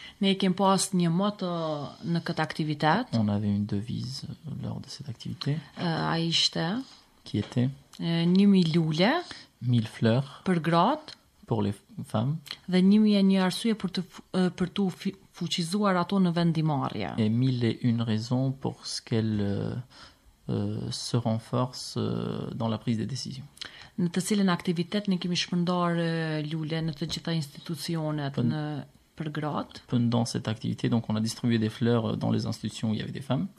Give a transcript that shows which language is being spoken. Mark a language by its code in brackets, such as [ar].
[sq] Ne kemi pas një moto në këtë aktivitet. [fr] On avait une devise lors de cette activité. [sq] Ai ishte [fr] qui était [sq] 1000 lule [fr] 1000 fleurs [sq] për gratë [fr] pour les femmes [sq] dhe 1001 arsye për të fuqizuar ato në vendimarrje. [fr] Et 1001 raisons pour ce qu'elles se renforcent dans la prise des décisions. [sq] Në të cilën aktivitet ne kemi shpërndar lule në të gjitha institucionet për gratë. [fr] Pendant cette activité, donc on a distribué des fleurs dans les institutions où il y avait des femmes.